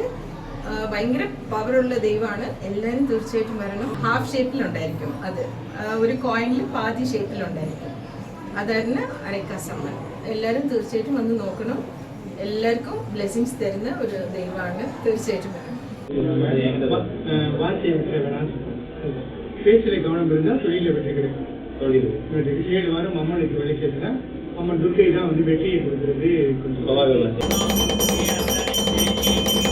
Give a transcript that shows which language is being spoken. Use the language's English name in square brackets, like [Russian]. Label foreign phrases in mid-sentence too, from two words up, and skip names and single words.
[Malayalam] ഭയങ്കര പവറുള്ള ദൈവമാണ്. എല്ലാവരും തീർച്ചയായിട്ടും വരണം. ഹാഫ് ഷേപ്പിലുണ്ടായിരിക്കും, അത് ഒരു കോയിനിൽ പാതി ഷേപ്പിലുണ്ടായിരിക്കും. അതായിരുന്നു അരക്കാസമ്മൻ. എല്ലാവരും തീർച്ചയായിട്ടും വന്ന് നോക്കണം. എല്ലാവർക്കും ബ്ലെസ്സിങ്സ് തരുന്ന ഒരു ദൈവമാണ്. തീർച്ചയായിട്ടും വരണം. [Tamil] பேச்சில் கவனம் இருந்தால் தொழிலில் வெற்றி கிடைக்கும். 7 வாரம் அம்மனுக்கு விளக்கேற்றினா அம்மன் துர்க்கை தான் வந்து வெற்றியை கொடுக்கறது கொஞ்சம்